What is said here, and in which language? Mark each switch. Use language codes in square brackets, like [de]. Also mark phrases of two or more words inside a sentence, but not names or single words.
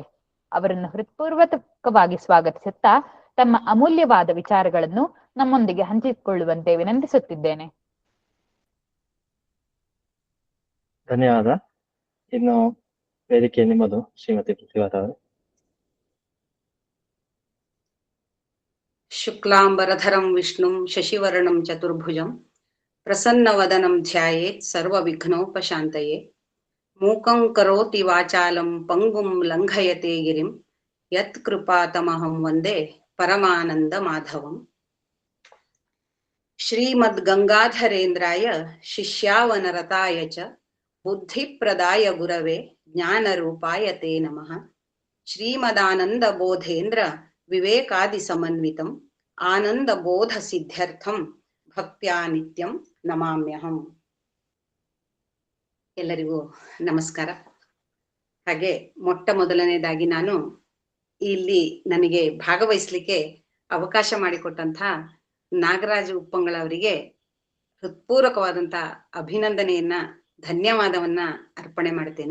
[kn] ಅವರನ್ನು ಹೃತ್ಪೂರ್ವಕವಾಗಿ ಸ್ವಾಗತಿಸುತ್ತಾ ತಮ್ಮ ಅಮೂಲ್ಯವಾದ ವಿಚಾರಗಳನ್ನು ನಮ್ಮೊಂದಿಗೆ ಹಂಚಿಕೊಳ್ಳುವಂತೆ ವಿನಂತಿಸುತ್ತಿದ್ದೇನೆ. ಧನ್ಯವಾದ. ಇನ್ನು ವೇದಿಕೆ ನಿಮ್ಮದು, ಶ್ರೀಮತಿ ಪ್ರತಿಭಾ ಅವರೇ. [sa] ಶುಕ್ಲಾಂಬರಧರಂ ವಿಷ್ಣುಂ ಶಶಿವರ್ಣಂ ಚತುರ್ಭುಜಂ ಪ್ರಸನ್ನವದನಂ ಧ್ಯಾಯೇತ್ ಸರ್ವವಿಘ್ನೋಪಶಾಂತಯೇ. ಮೂಕಂ ಕರೋತಿ ವಾಚಾಲಂ ಪಂಗುಂ ಲಂಘಯತೆ ಗಿರಿಂ ಯತ್ ಕೃಪಾತಮಹಂ ವಂದೇ ಪರಮಾನಂದ ಮಾಧವಂ. ಶ್ರೀಮದ್ ಗಂಗಾಧರೇಂದ್ರಾಯ ಶಿಷ್ಯಾವನರತಾಯ ಚ ಬುದ್ಧಿಪ್ರದಾಯ ಗುರವೇ ಜ್ಞಾನರೂಪಾಯ ತೇ ನಮಃ. ಶ್ರೀಮದಾನಂದ ಬೋಧೇಂದ್ರ ವಿವೇಕಾದಿ ಸಮನ್ವಿತಂ ಆನಂದ ಬೋಧ ಸಿದ್ಧ್ಯರ್ಥಂ ಭಕ್ತ್ಯಾ ನಿತ್ಯಂ ನಮಾಮ್ಯಹಂ. [kn] ಎಲ್ಲರಿಗೂ ನಮಸ್ಕಾರ. ಹಾಗೆ ಮೊಟ್ಟ ಮೊದಲನೇದಾಗಿ ನಾನು ಇಲ್ಲಿ ನನಗೆ ಭಾಗವಹಿಸ್ಲಿಕ್ಕೆ ಅವಕಾಶ ಮಾಡಿಕೊಟ್ಟಂತಹ ನಾಗರಾಜ ಉಪ್ಪಂಗಳವರಿಗೆ ಹೃತ್ಪೂರ್ವಕವಾದಂತ ಅಭಿನಂದನೆಯನ್ನ, ಧನ್ಯವಾದವನ್ನ ಅರ್ಪಣೆ ಮಾಡ್ತೇನೆ.